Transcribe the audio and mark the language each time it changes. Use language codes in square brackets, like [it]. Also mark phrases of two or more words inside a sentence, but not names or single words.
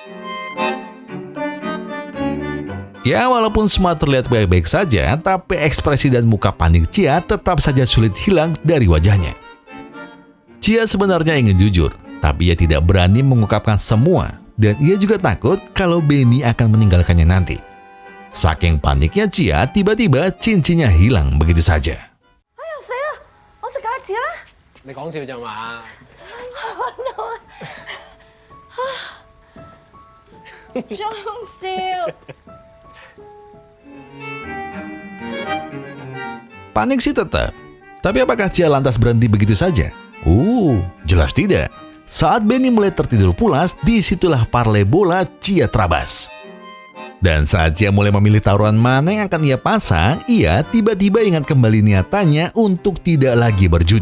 [id] Ya, walaupun semua terlihat baik-baik saja, tapi ekspresi dan muka panik Chia tetap saja sulit hilang dari wajahnya. Chia sebenarnya ingin jujur, tapi ia tidak berani mengungkapkan semua dan ia juga takut kalau Benny akan meninggalkannya nanti. Saking paniknya Chia, tiba-tiba cincinnya hilang begitu saja. [yue] 你講笑咋嘛？揾到啦！仲笑。 [id] Panik sih tetap. Tapi apakah Chia lantas berhenti begitu saja? Jelas tidak. Saat Benny mulai tertidur pulas, disitulah parlay bola Chia terabas. Dan saat Chia mulai memilih taruhan mana yang akan ia pasang, ia tiba-tiba ingat kembali niatannya untuk tidak lagi berjudi.